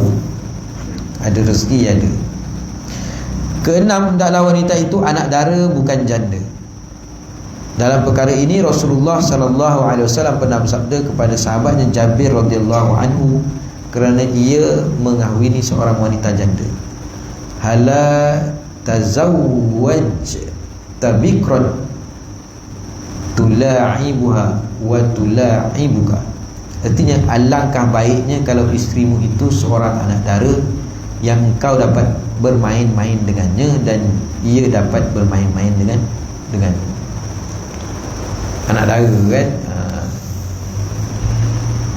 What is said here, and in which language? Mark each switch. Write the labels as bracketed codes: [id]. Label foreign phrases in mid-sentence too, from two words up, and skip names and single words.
[ms] Ada rezeki ada. Keenam, hendaklah wanita itu anak dara, bukan janda. Dalam perkara ini Rasulullah [ar] صلى الله عليه وسلم [ms] pernah bersabda kepada sahabatnya Jabir [ar] رضي الله عنه, [ms] kerana ia mengahwini seorang wanita janda, [ar] هلا تزوجت بكرا تلاعبها وتلاعبك. [ms] Artinya, alangkah baiknya kalau isterimu itu seorang anak dara yang engkau dapat bermain-main dengannya dan ia dapat bermain-main dengan anak dara, kan?